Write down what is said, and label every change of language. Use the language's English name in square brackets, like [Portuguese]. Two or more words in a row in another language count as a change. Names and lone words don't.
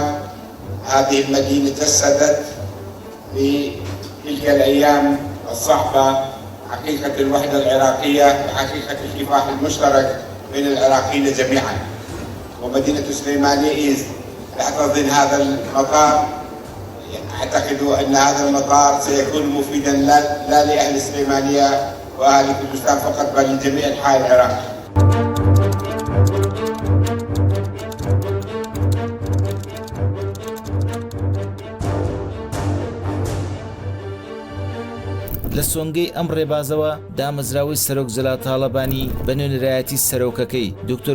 [Arabic] هذه المدينة جسدت في تلك الأيام الصعبة حقيقة الوحدة العراقية وحقيقة الكفاح المشترك بين العراقيين جميعا. ومدينة السليمانية تحتضن هذا المطار. أعتقد أن هذا المطار سيكون مفيدا لا لأهل السليمانية وأهل كردستان فقط بل لجميع أنحاء العراق. [Central Kurdish] لە سۆنگەی ئەم ڕێبازەوە دامەزراوەی سەرۆکجەلال تاڵەبانی بە نوێنەرایەتی سەرۆکەکەی دکتۆر